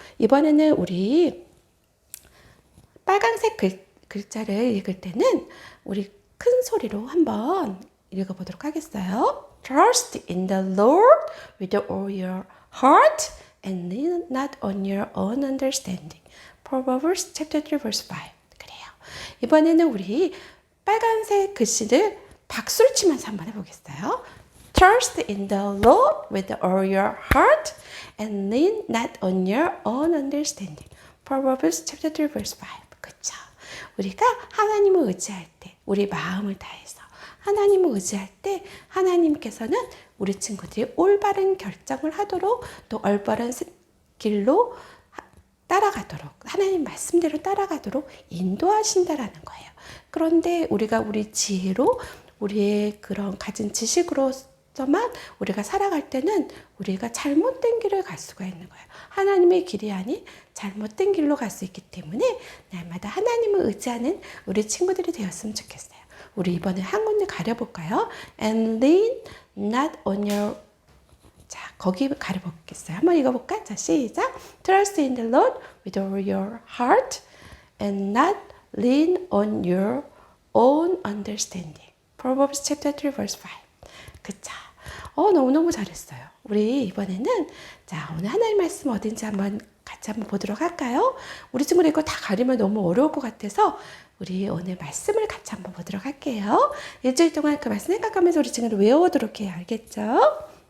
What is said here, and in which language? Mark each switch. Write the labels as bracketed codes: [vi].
[ko] 이번에는 우리 빨간색 글자를 읽을 때는 우리 큰 소리로 한번 읽어보도록 하겠어요. [en] Trust in the Lord with all your heart and lean not on your own understanding. Proverbs chapter 3 verse 5. [ko] 그래요. 이번에는 우리 빨간색 글씨를 박수를 치면서 한번 해보겠어요. [en] Trust in the Lord with all your heart and lean not on your own understanding. Proverbs chapter 3 verse 5. [ko] 그쵸? 우리가 하나님을 의지할 때, 우리 마음을 다해서 하나님을 의지할 때 하나님께서는 우리 친구들이 올바른 결정을 하도록 또 올바른 길로 따라가도록 하나님 말씀대로 따라가도록 인도하신다라는 거예요. 그런데 우리가 우리 지혜로 우리의 그런 가진 지식으로서만 우리가 살아갈 때는 우리가 잘못된 길을 갈 수가 있는 거예요. 하나님의 길이 아닌 잘못된 길로 갈 수 있기 때문에 날마다 하나님을 의지하는 우리 친구들이 되었으면 좋겠어요. 우리 이번에 한 군데 가려볼까요? [en] And lean not on your [ko] 자, 거기 가려보겠어요. 한번 읽어볼까? 자, 시작. [en] Trust in the Lord with all your heart and not lean on your own understanding. Proverbs chapter 3 verse 5. [ko] 그쵸? 너무너무 잘했어요. 우리 이번에는 자, 오늘 하나님 말씀 어딘지 같이 한번 보도록 할까요? 우리 친구들 이거 다 가리면 너무 어려울 것 같아서 우리 오늘 말씀을 같이 한번 보도록 할게요. 일주일 동안 그 말씀 생각하면서 우리 친구들 외워오도록 해요. 알겠죠?